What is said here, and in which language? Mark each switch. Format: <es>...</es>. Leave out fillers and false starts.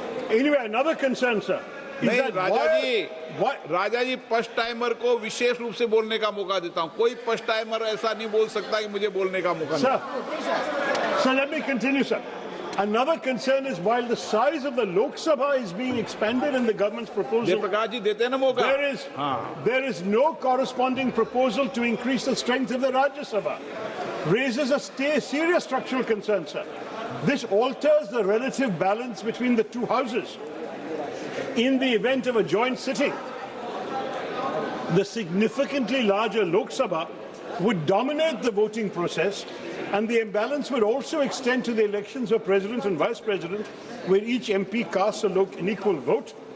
<en>Anyway, another concern, sir, is</en> <hi>नहीं</hi> <en>that</en> <hi>Raja ji first timer को विशेष रूप से बोलने का मौका देता हूं. कोई फर्स्ट टाइमर ऐसा नहीं बोल सकता कि मुझे बोलने का मौका नहीं.</hi> <en>Sir, let me continue, sir. Another concern is while the size of the Lok Sabha is being expanded in the government's proposal,</en> <hi>Jayaprakash जी देते हैं ना मौका.</hi> <en>there is no corresponding proposal to increase the strength of the Rajya Sabha. Raises a serious structural concern, sir. This alters the relative balance between the two houses. In the event of a joint sitting, the significantly larger Lok Sabha would dominate the voting process, and the imbalance would also extend to the elections of president and vice president, where each MP casts an equal vote.</en>